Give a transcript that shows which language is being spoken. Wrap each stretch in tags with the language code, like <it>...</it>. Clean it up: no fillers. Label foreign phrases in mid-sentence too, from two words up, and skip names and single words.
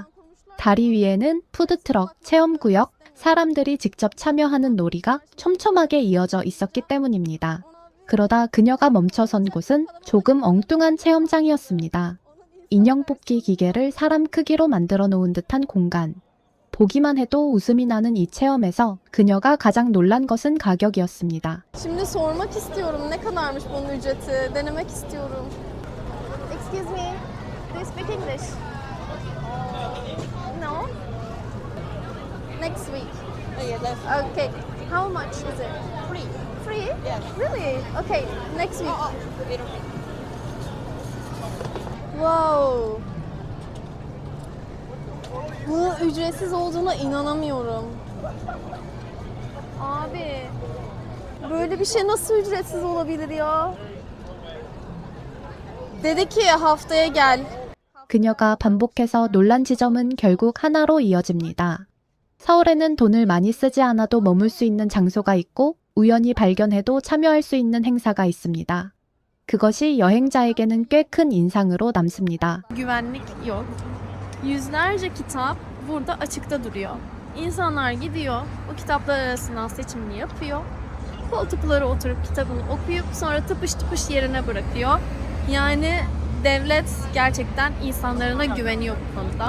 <ko>다리 위에는 푸드트럭, 체험구역, 사람들이 직접 참여하는 놀이가 촘촘하게 이어져 있었기 때문입니다. 그러다 그녀가 멈춰선 곳은 조금 엉뚱한 체험장이었습니다. 인형 뽑기 기계를 사람 크기로 만들어 놓은 듯한 공간. 보기만 해도 웃음이 나는 이 체험에서 그녀가 가장 놀란 것은 가격이었습니다.</ko> <tr>Şimdi sormak istiyorum. Ne kadarmış bunun ücreti? Denemek istiyorum.</tr> <en>Excuse me. Do you speak English? No? Next week. Okay. How much is it? Free. Free? Yes. Really? Okay. Next week. Wow.</en> <tr>Bu ücretsiz olduğuna inanamıyorum. Abi. Böyle bir şey nasıl ücretsiz olabilir ya? Dedi ki haftaya gel.</tr> <ko>그녀가 반복해서 놀란 지점은 결국 하나로 이어집니다. 서울에는 돈을 많이 쓰지 않아도 머물 수 있는 장소가 있고 우연히 발견해도 참여할 수 있는 행사가 있습니다. 그것이 여행자에게는 꽤 큰 인상으로 남습니다.</ko> <tr>Güvenlik yok. Yüzlerce kitap burada açıkta duruyor. İnsanlar gidiyor, bu kitaplar arasından seçimini yapıyor. Koltuklara oturup kitabını okuyup sonra tıpış tıpış yerine bırakıyor. Yani devlet gerçekten insanlarına güveniyor bu konuda.</tr>